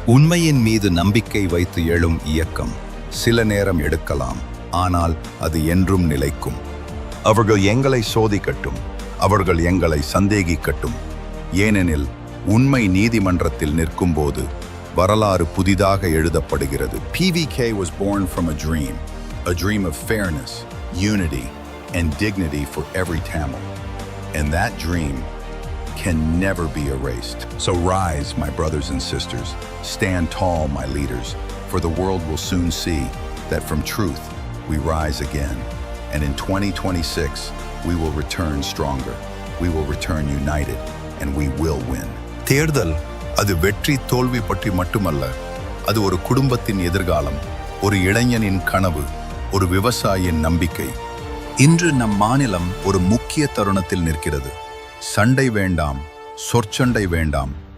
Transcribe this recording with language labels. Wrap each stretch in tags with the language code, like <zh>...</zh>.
<ta>உண்மையின் மீது நம்பிக்கை வைத்து எழும் இயக்கம் சில நேரம் எடுக்கலாம், ஆனால் அது என்றும் நிலைக்கும். அவர்கள் எங்களை சோதிக்கட்டும், அவர்கள் எங்களை சந்தேகிக்கட்டும். ஏனெனில் உண்மை நீதிமன்றத்தில் நிற்கும்போது வரலாறு புதிதாக எழுதப்படுகிறது.</ta> <en>PVK was born from a dream of fairness, unity, and dignity for every Tamil. And that dream can never be erased. So rise, my brothers and sisters. Stand tall, my leaders, for the world will soon see that from truth we rise again. And in 2026, we will return stronger. We will return united, and we will win.</en> <ta>தேர்தல் அது வெற்றி தோல்வி பற்றி மட்டுமல்ல, அது ஒரு குடும்பத்தின் எதிர்காலம், ஒரு இளைஞனின் கனவு, ஒரு விவசாயியின் நம்பிக்கை. இன்று நம் மாநிலம் ஒரு முக்கிய தருணத்தில் நிற்கிறது. சண்டை வேண்டாம், சொற்சண்டை வேண்டாம்.</ta>